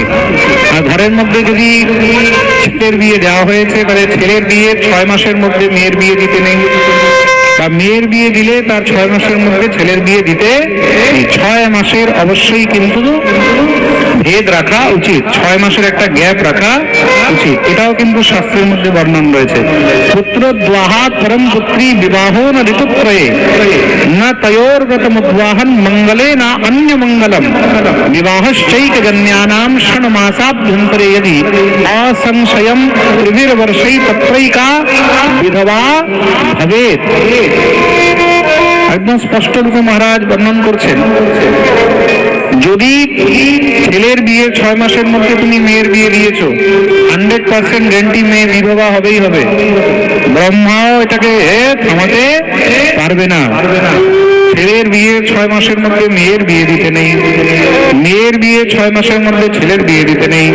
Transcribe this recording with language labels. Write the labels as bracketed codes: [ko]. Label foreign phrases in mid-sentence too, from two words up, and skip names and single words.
[bn] আর ঘরের মধ্যে যদি ছেলের বিয়ে দেওয়া হয়েছে, তাহলে ছেলের বিয়ে 6 মাসের মধ্যে মেয়ের বিয়ে দিতে নেই, বা মেয়ের বিয়ে দিলে তার 6 মাসের মধ্যে ছেলের বিয়ে দিতে, এই 6 মাসের অবশ্যই কিন্তু ভেদ রাখা উচিত, 6 মাসের একটা গ্যাপ রাখা উচিত। এটাও কিন্তু শাস্ত্রের মধ্যে বর্ণন রয়েছে। [sa] পুত্র দ্বাহাৎ পরম পুত্রী বিবাহ না ঋতুত্রয়ে না তয়োর্গতমুদ্বাহন মঙ্গলে না অন্য মঙ্গলম বিবাহশ্চৈকজন্যানাম ষণ্মাসাভ্যন্তরে यदि असंशयम त्रिभिर्वर्षै तत्रैका विधवा भवेत्। [bn] একদম স্পষ্ট রূপে মহারাজ বর্ণন করছেন, যদি ছেলের বিয়ে 6 মাসের মধ্যে তুমি মেয়ের বিয়ে দিয়েছো, 100% গ্যারান্টি মেয়ে বিধবা হবেই হবে। ব্রহ্মাও এটাকে থামাতে পারবে না। ছেলের বিয়ে 6 মাসের মধ্যে মেয়ের বিয়ে দিতে নেই, মেয়ের বিয়ে 6 মাসের মধ্যে ছেলের বিয়ে দিতে নেই।